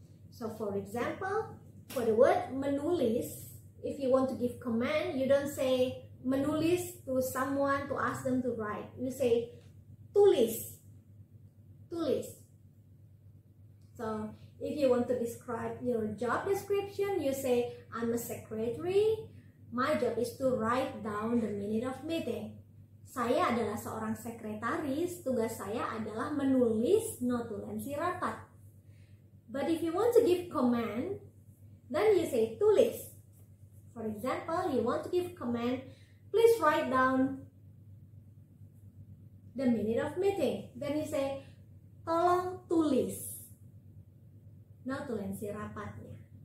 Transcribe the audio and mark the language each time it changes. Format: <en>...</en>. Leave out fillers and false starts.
<en>So for example, for the word menulis, if you want to give command, you don't say menulis to someone to ask them to write. You say tulis, tulis. So if you want to describe your job description, you say I'm a secretary. My job is to write down the minute of meeting.</en> <id>Saya adalah seorang sekretaris. Tugas saya adalah menulis notulensi rapat.</id> <en>But if you want to give command, then you say tulis. For example, you want to give command, please write down the minute of meeting. Then you say,</en> <id>tolong tulis notulensi rapatnya.</id>